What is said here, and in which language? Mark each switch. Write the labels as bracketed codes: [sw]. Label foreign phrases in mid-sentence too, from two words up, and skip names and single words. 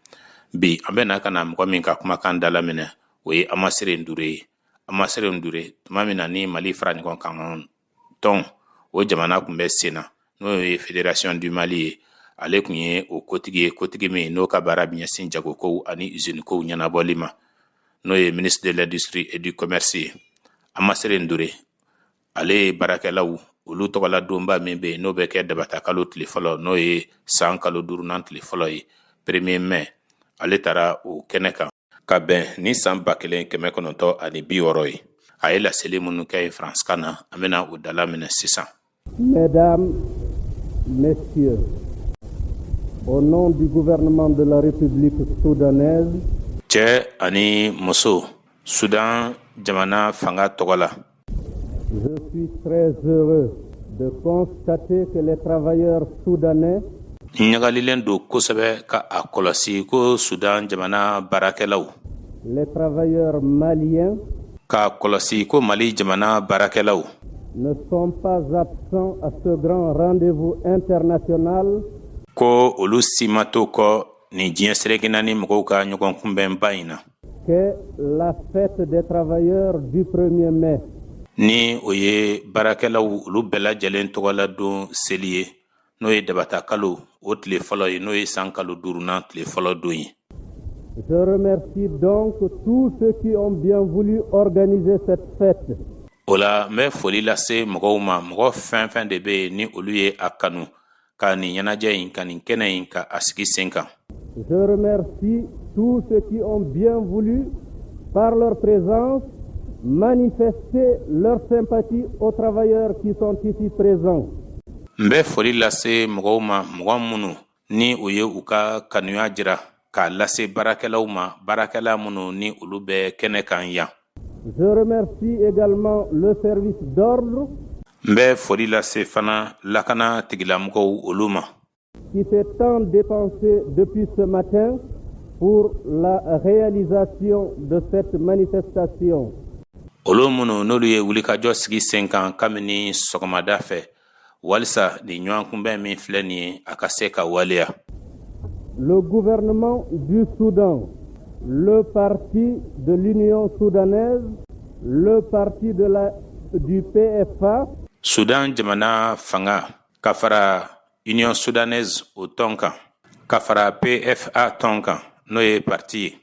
[bm] Bi an bɛ na ka na mɔgɔ min ka kumakan dalaminɛ o ye Amasere Ndure ye. Amasere Ndure tuma min na ni Mali fara ɲɔgɔn kan tɔn o jamana kun bɛ sen na n'o ye Fédération du Mali ye. Ale kun ye o kotigi ye, kotigi min n'o ka baara bɛ ɲɛsin jagokow ani usine kow ɲɛnabɔli ma, n'o ye [fr] ministre de l'Industrie et du Commerce [bm] ye. Amasere Ndure ale ye baarakɛlaw olu tɔgɔla donba min bɛ yen n'o bɛ kɛ dabata kalo tile fɔlɔ n'o ye san kalo 5nan tile fɔlɔ ye [fr] 1er mai. [bm] Ale taara o kɛnɛ kan ka bɛn ni san 1960 ye. A ye laseli minnu kɛ ye France kan na, an bɛna o dalaminɛ sisan. [fr] Mesdames, Messieurs, au nom du gouvernement de la République soudanaise, [bm] cɛ ani muso, Sudan jamana fanga tɔgɔ la. [fr] Je suis très heureux de constater que les travailleurs soudanais [bm] ɲagalilen don kosɛbɛ ka a kɔlɔsi ko Sudan jamana baarakɛlaw, [fr] les travailleurs maliens [bm] ka kɔlɔsi ko Mali jamana baarakɛlaw [fr] ne sont pas absents à ce grand rendez-vous international [bm] ko olu si ma to kɔ ni diɲɛ seregina ni mɔgɔw ka ɲɔgɔn kunbɛnba in na [fr] qu'est la fête des travailleurs du 1er mai. [bm] Ni o ye baarakɛlaw olu bɛɛ lajɛlen tɔgɔla don seli ye n'o ye dabata kalo o tile fɔlɔ ye, n'o ye san kalo 5nan tile fɔlɔ don ye. [fr] Je remercie donc tous ceux qui ont bien voulu organiser cette fête. [bm] O la n bɛ foli lase mɔgɔw ma, mɔgɔ fɛn fɛn de bɛ yen ni olu ye a kanu ka nin ɲɛnajɛ in ka nin kɛnɛ in ka a sigi sen kan. [fr] Je remercie tous ceux qui ont bien voulu, par leur présence, manifester leur sympathie aux travailleurs qui sont ici présents. [bm] N bɛ foli lase mɔgɔw ma, mɔgɔ minnu ni o ye u ka kanuya jira k'a lase baarakɛlaw ma, baarakɛla minnu ni olu bɛ kɛnɛ kan yan. [fr] Je remercie également le service d'ordre [bm] n bɛ foli lase fana lakana tigilamɔgɔw olu ma, [fr] qui s'est tant dépensé depuis ce matin pour la réalisation de cette manifestation. [bm] olu minnu n'olu ye wulikajɔ sigi sen kan kabini sɔgɔmada fɛ walisa ni ɲɔgɔn kunbɛn min filɛ nin ye a ka se ka waleya. [fr] Le gouvernement du Soudan, le parti de l'Union soudanaise, le parti du PFA, [bm] Sudan jamana fanga ka fara Union soudanaise o tɔn kan, ka fara PFA tɔn kan n'o ye parti ye.